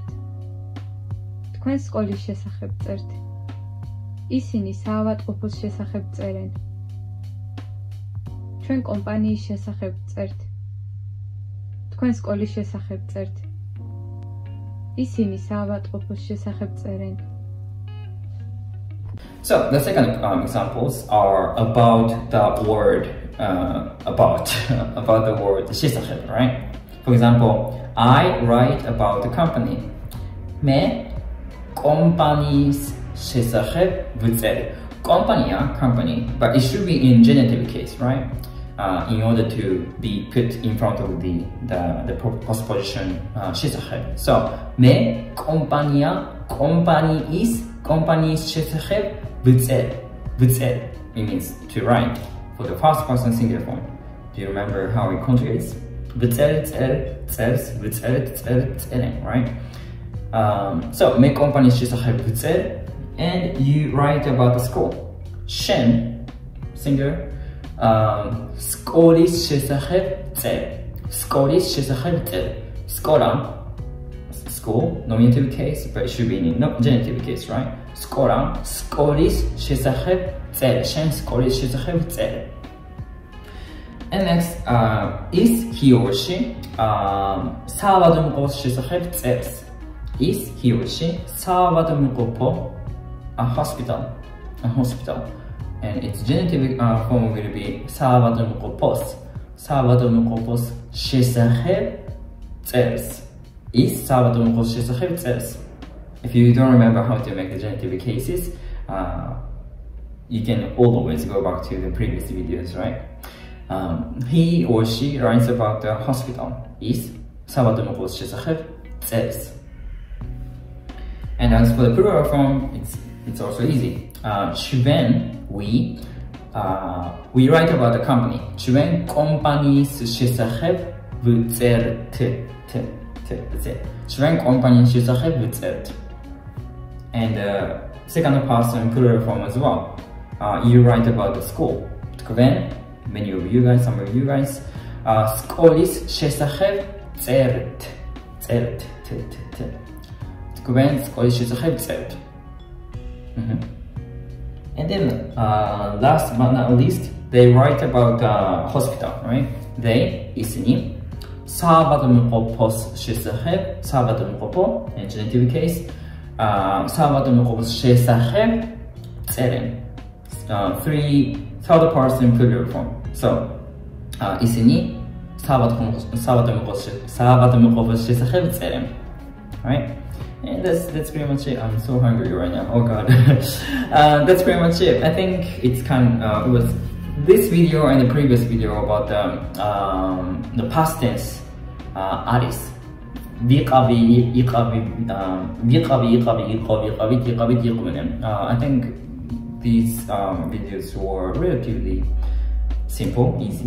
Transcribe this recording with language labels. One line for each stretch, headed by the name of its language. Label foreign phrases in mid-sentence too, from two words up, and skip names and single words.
Georgian: თქვენ სკოლის შესახებ წერთ. ისინი საავადმყოფოს შესახებ წერენ. ჩვენ კომპანიის შესახებ წერთ. თქვენ სკოლის შესახებ წერთ. ისინი საავადმყოფოს შესახებ წერენ.
English: So the second examples are about the word about the word შესახებ, right? For example, I write about the company.
Georgian: მე კომპანიის შესახებ ვწერე.
English: Company, but it should be in genitive case, right? In order to be put in front of the postposition შესახებ.
Georgian: So მე კომპანიის შესახებ ვწერე.
English: It means to write for the first person singular form. Do you remember how it conjugates?
Georgian: წერე, right? So მე კომპანიის შესახებ ვწერე.
English: And you write about the school.
Georgian: შენ singular სკოლის შესახებ წერე.
English: სკოლა school nominative case, but it should be in genitive case, right?
Georgian: სკოლის შესახებ წერე. შენ სკოლის შესახებ წერე.
English: And next, is he or she
Georgian: საავადმყოფოს შესახებ წერს.
English: Is he or she საავადმყოფო a hospital, and its genitive form will be
Georgian: საავადმყოფოს შესახებ წერს. Is საავადმყოფოს შესახებ წერს.
English: If you don't remember how to make the genitive cases, you can always go back to the previous videos, right? He or she writes about the hospital.
Georgian: Is საავადმყოფოს შესახებ წერს.
English: And as for the plural form, it's also easy. When we write about the company.
Georgian: ჩვენ კომპანიის შესახებ ვწერთ. ჩვენ კომპანიის შესახებ ვწერთ.
English: And second person plural form as well. You write about the school. თქვენ, many of you guys, some of you guys,
Georgian: სკოლის შესახებ წერთ. თქვენ სკოლის შესახებ წერთ.
English: And then last but not least, they write about the hospital, right? They,
Georgian: ისინი საავადმყოფოს შესახებ, საავადმყოფო,
English: in genitive case,
Georgian: საავადმყოფოს შესახებ წერენ.
English: Third person plural form. So,
Georgian: ისინი საავადმყოფოს შესახებ წერენ,
English: right? And that's pretty much it. I'm so hungry right now. Oh god. That's pretty much it. I think it's it was this video and the previous video about the past tense არის. I think these videos were relatively simple, easy.